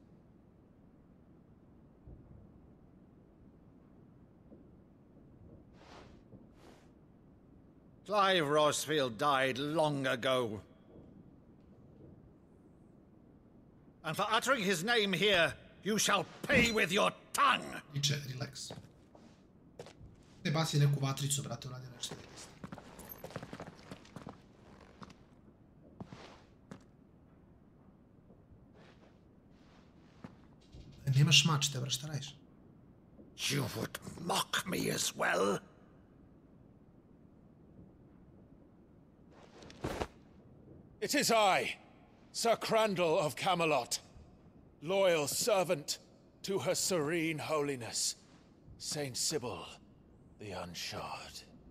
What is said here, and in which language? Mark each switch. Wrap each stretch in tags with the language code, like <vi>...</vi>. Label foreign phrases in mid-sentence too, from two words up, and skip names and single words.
<en>Clive Rosfield died long ago. And for uttering his name here, you shall pay with your tongue!</en> <sr>Niče, relax. Ne baci neku vatricu, brate, uradi nešto. Nemaš mačte, bra, šta radiš?</sr> <en>You would mock me as well? It is I, Sir Crandall of Camelot, loyal servant to Her Serene Holiness, Saint Sybil the Unshod.</en>